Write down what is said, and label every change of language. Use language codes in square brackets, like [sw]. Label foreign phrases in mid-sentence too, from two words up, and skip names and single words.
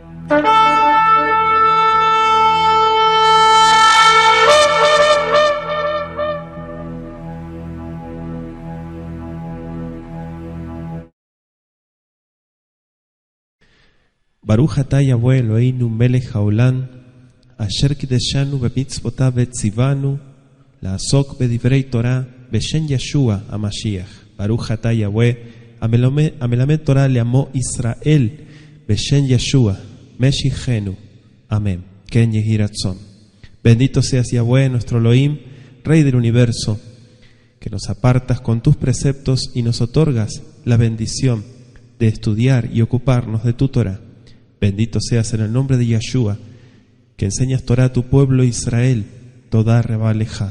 [he] ברוך אתה יהוה אלוהינו מלך העולם, אשר קדשנו במצוותיו וצוונו, לעסוק בדברי תורה, בשם ישוע המשיח. ברוך אתה יהוה, המלמד תורה לעמו ישראל, בשם ישוע, משיחנו. Amén. כן יהי רצון. [es] Bendito seas Yahweh, nuestro Elohim, Rey del universo, que nos apartas con tus preceptos y nos otorgas la bendición de estudiar y ocuparnos de tu Torah. Bendito seas en el nombre de Yeshua, que enseñas Torah a tu pueblo Israel, toda rebaleja.